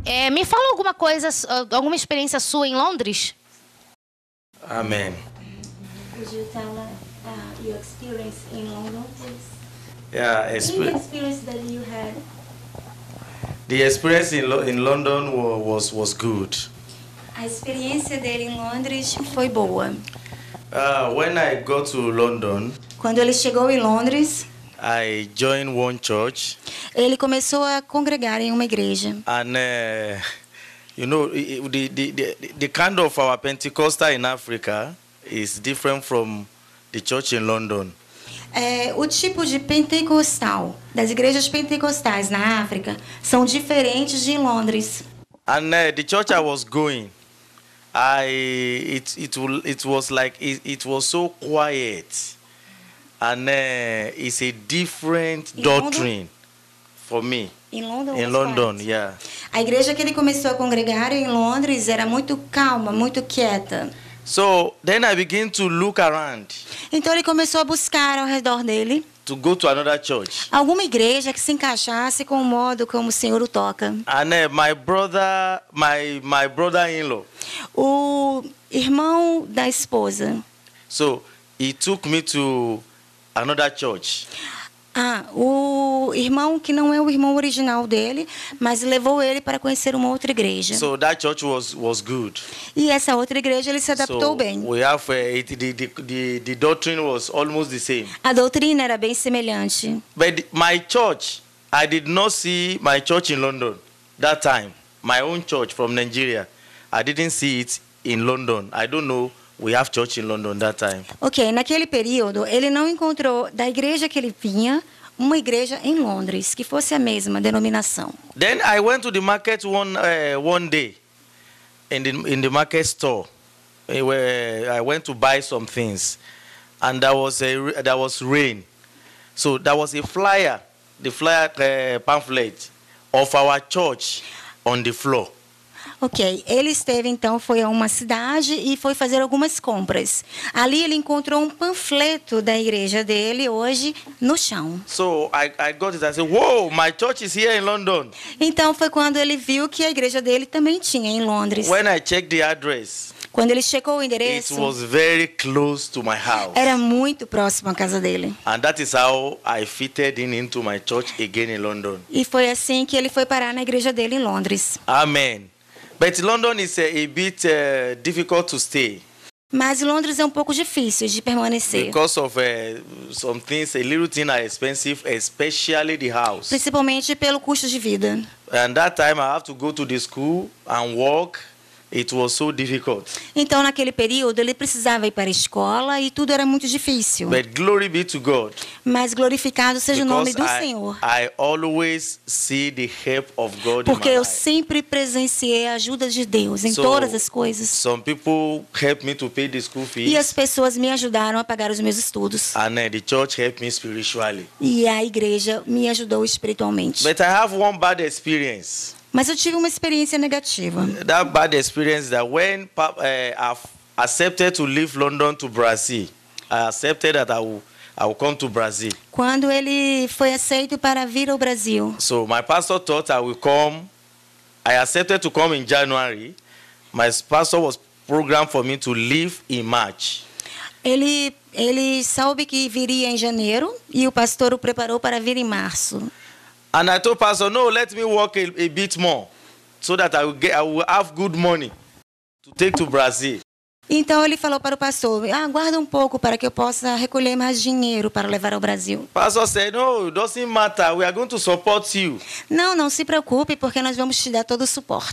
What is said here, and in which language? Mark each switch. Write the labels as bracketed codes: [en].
[pt] Me fala alguma coisa, alguma experiência sua em Londres? [en] Amen. Could you tell your experience in London, please? Yeah, Any experience that you had? the experience in London was good. [pt] A experiência dele em Londres foi boa. [en] When I got to London, [pt] Quando ele chegou em Londres, [en] I joined one church, [pt] ele começou a congregar em uma igreja. [en] and you know, the kind of our Pentecostal in Africa is different from the church in London. [pt] O tipo de pentecostal, das igrejas pentecostais na África, são diferentes de Londres. [en] And the church I was going, it was like it was so quiet, and it's a different doctrine for me. [pt] Em London, [en] In London, yeah. [pt] A igreja que ele começou a congregar em Londres era muito calma, muito quieta. [en] So then I began to look around [pt] Então ele começou a buscar ao redor dele [en] to go to another church. [pt] alguma igreja que se encaixasse com o modo como o Senhor o toca. [en] And my brother-in-law, [pt] O irmão da esposa. [en] so he took me to another church. [pt] O irmão que não é o irmão original dele, mas levou ele para conhecer uma outra igreja. [en] So that church was good. [pt] E essa outra igreja ele se adaptou [en] So [pt] bem. [en] we have the doctrine was almost the same. [pt] A doutrina era bem semelhante. [en] But my church, I did not see my church in London that time. My own church from Nigeria, I didn't see it in London. I don't know. We have church in London that time. [pt] Ok, naquele período ele não encontrou da igreja que ele vinha uma igreja em Londres que fosse a mesma denominação. [en] Then I went to the market one day, in the market store, where I went to buy some things, and there was rain, so there was a flyer, pamphlet of our church on the floor. [pt] Ok, ele esteve então, foi a uma cidade e foi fazer algumas compras. Ali ele encontrou um panfleto da igreja dele hoje no chão. [en] So I got it. I said, "Whoa, my church is here in London." [pt] Então foi quando ele viu que a igreja dele também tinha em Londres. [en] When I checked the address, [pt] Quando ele checou o [en] it [pt] endereço, [en] was very close to my house. [pt] era muito próximo à casa dele. [en] And that is how I fitted into my church again in London. [pt] E foi assim que ele foi parar na igreja dele em Londres. [en] Amen. But London is a bit difficult to stay [pt] Mas Londres é um pouco difícil de permanecer. [en] because of some things, a little thing are expensive, especially the house. [pt] Principalmente pelo custo de vida. [en] And that time I have to go to the school and work. It was so difficult. [pt] Então, naquele período, ele precisava ir para a escola e tudo era muito difícil. [en] But glory be to God. [pt] Mas glorificado seja o nome do Senhor. [en] I always see the help of God [pt] Porque [en] in my [pt] eu [en] life. [pt] sempre presenciei a ajuda de Deus em [en] So, [pt] todas as coisas. [en] Some people help me to pay the school [pt] E as pessoas me ajudaram a pagar os meus estudos. [en] and the church helped me spiritually. [pt] E a igreja me ajudou espiritualmente. [en] But I have one bad experience. [pt] Mas eu tive uma experiência negativa. [en] That bad experience that when I've accepted to leave London to Brazil, I accepted that I will come to Brazil. [pt] Quando ele foi aceito para vir ao Brasil. [en] So my pastor thought I will come. I accepted to come in January. My pastor was programmed for me to leave in March. [pt] Ele soube que viria em janeiro e o pastor o preparou para vir em março. [en] And I told pastor, no, let me work a bit more, so that I will have good money to take to Brazil. [pt] Então ele falou para o pastor: aguarda um pouco para que eu possa recolher mais dinheiro para levar ao Brasil. [en] Pastor said, no, it doesn't matter. We are going to support you. [pt] Não se preocupe, porque nós vamos te dar todo o suporte.